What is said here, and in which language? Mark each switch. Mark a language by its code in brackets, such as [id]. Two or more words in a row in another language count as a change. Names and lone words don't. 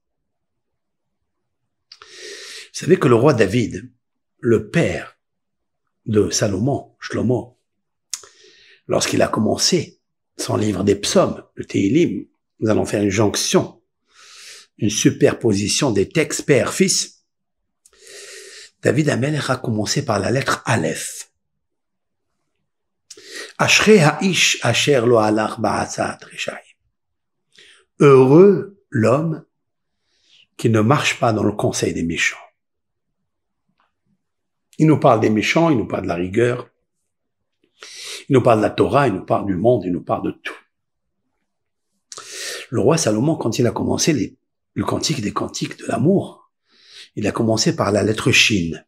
[fr] Vous savez que le roi David, le père de Salomon, Shlomo, lorsqu'il a commencé son livre des psaumes, le Tehillim, nous allons faire une jonction, une superposition des textes père-fils. David Amelech a commencé par la lettre Aleph. [he] אשרי האיש אשר לא הלך בעצת רשעים. [fr] Heureux l'homme qui ne marche pas dans le conseil des méchants. Il nous parle des méchants, il nous parle de la rigueur, il nous parle de la Torah, il nous parle du monde, il nous parle de tout. Le roi Salomon, quand il a commencé le cantique des cantiques de l'amour, il a commencé par la lettre Shin.